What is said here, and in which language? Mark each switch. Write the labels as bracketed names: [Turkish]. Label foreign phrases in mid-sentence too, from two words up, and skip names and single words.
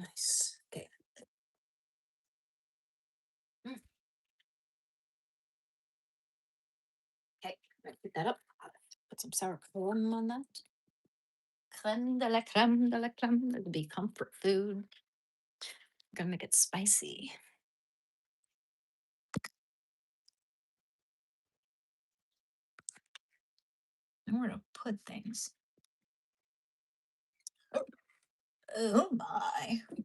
[English] Nice. Okay. Okay, pick that up. Put some sour cream on that. [French] Creme de la creme de la creme. [English] That'll be comfort food. I'm gonna make it spicy. And where to put things. Oh my.